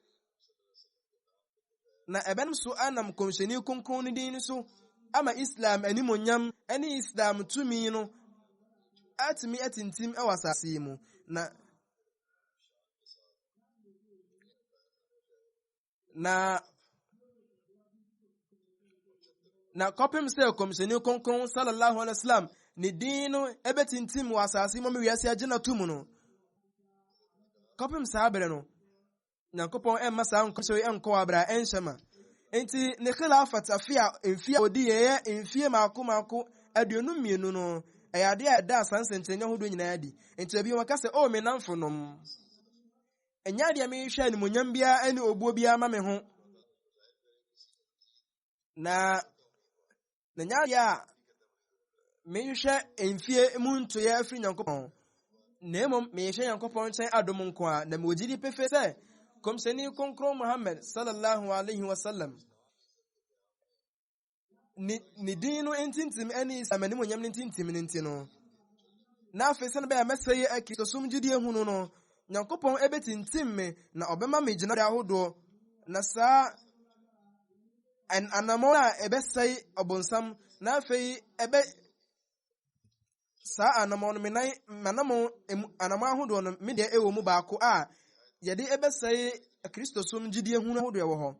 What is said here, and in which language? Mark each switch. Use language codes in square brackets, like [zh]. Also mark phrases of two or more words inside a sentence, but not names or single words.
[ak] Na ɛbɛnom so anam kɔmhyɛni kronkron no din so ama Islam animonyam ɛne Islam tumi no atumi atintim ɛwɔ asase yi mu. Na kɔpem sɛ kɔmhyɛni kronkron [ar] صلى الله عليه وسلم [ak] ne din no ɛbɛtintim wɔ asase mu wiase agye na to mu no. Kɔpem saa bere no Nyankopɔn ɛmma saa nkɔhyɛ ɛnkɔ abra ɛnhyɛma. Enti ne khilafat afia mfie odi yɛ mfie maako 22 no ɛyɛ ade a ɛda asansɛnkyerɛnne ahodoɔ nyinaa di. Enti ebi wɔka sɛ o me namfo nom ɛnyɛ ade a mehwɛ animonyam biara ɛne obuo biara ma me ho. Na nyɛ ade a mehwɛ mfie mu ntoyɛ afiri Nyankopɔn. Na mmom mehwɛ Nyankopɔn nkyɛn adom nko a na mewɔgyidi pefe sɛ kɔmhyɛni kronkron Muhammad [ar] صلى الله عليه وسلم [ak] ne din no ntintim ɛne Islam animonyam no ntintim no nti no. Na afei sɛ no bɛyɛ mɛsɛe akristosom gyidie hu no Nyankopɔn ɛbɛtintim me na ɔbɛma me gyina ahodoɔ. Na saa anamɔ a ɛbɛsɛe ɔbonsam na afei saa anamɔ no anamɔ ahodoɔ no me deɛ ɛwɔ mu baako a yɛde ɛbɛsɛe akristosom gyidie hu ahodoɔ wɔ hɔ.